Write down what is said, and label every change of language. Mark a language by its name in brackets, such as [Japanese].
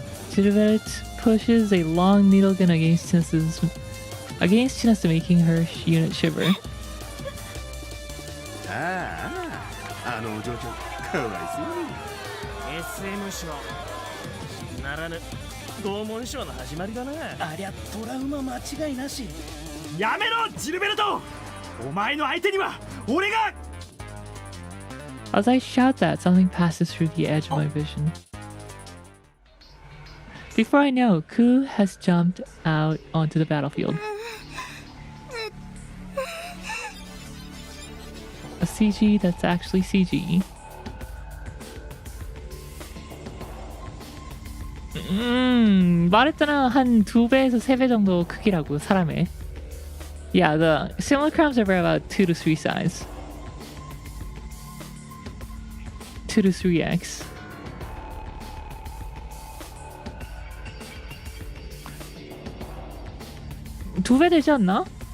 [English] Chiribet pushes a long needle gun against Chinatsu, making her unit shiver. [Japanese] あのお嬢ちゃん、かわいそうに。 SM 賞ならぬ拷問賞の始まりだな。ありゃトラウマ間違いなし。やめろジルベルト、お前の相手には俺が。 [English] As I shout that, something passes through the edge of my vision. Before I know, Ku has jumped out onto the battlefield. A CG that's actually CG. [Korean] 말했잖아. 한 2배에서 3배 정도 크기라고, 사람의. [English] Yeah, the simulacrums are about 2 to 3 size. 2 to 3x. [Korean] 두 배 되지 않나?